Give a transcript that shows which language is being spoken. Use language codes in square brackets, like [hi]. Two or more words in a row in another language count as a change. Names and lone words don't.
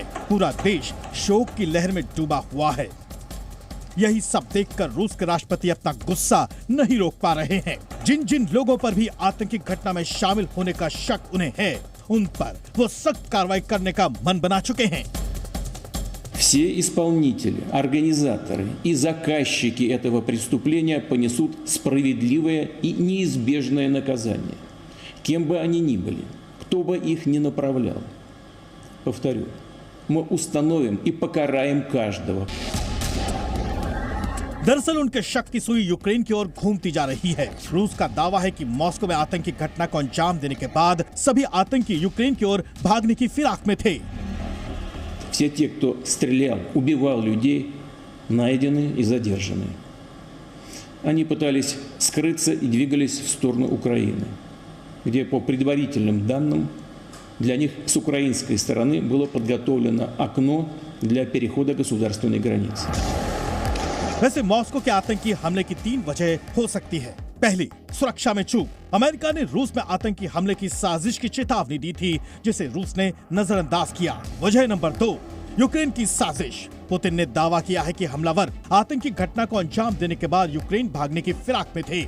[hi] पूरा देश शोक की लहर में डूबा हुआ है। यही सब देखकर रूस के राष्ट्रपति अपना गुस्सा नहीं रोक पा रहे हैं। जिन जिन लोगों पर भी आतंकी घटना में शामिल होने का शक उन्हें है, उन पर वो सख्त कार्रवाई करने का मन बना चुके हैं। [ru] Все исполнители, организаторы и заказчики этого преступления понесут справедливое и неизбежное наказание, кем бы они ни были, кто бы их ни направлял. Повторю, мы установим и покараем каждого. [hi] दरअसल उनके शक की सुई यूक्रेन की ओर घूमती जा रही है। रूस का दावा है कि मॉस्को में आतंकी घटना को अंजाम देने के बाद सभी आतंकी यूक्रेन की ओर भागने की फिराक में थे। [ru] Все те, кто стрелял, убивал людей, найдены и задержаны. Они пытались скрыться и двигались в сторону Украины, где, по предварительным данным, для них с украинской стороны было подготовлено окно для перехода государственной границы. [hi] वैसे मॉस्को के आतंकी हमले की 3 वजह हो सकती है। पहली, सुरक्षा में चूक। अमेरिका ने रूस में आतंकी हमले की साजिश की चेतावनी दी थी, जिसे रूस ने नजरअंदाज किया। वजह नंबर 2, यूक्रेन की साजिश। पुतिन ने दावा किया है कि हमलावर आतंकी घटना को अंजाम देने के बाद यूक्रेन भागने की फिराक में थे।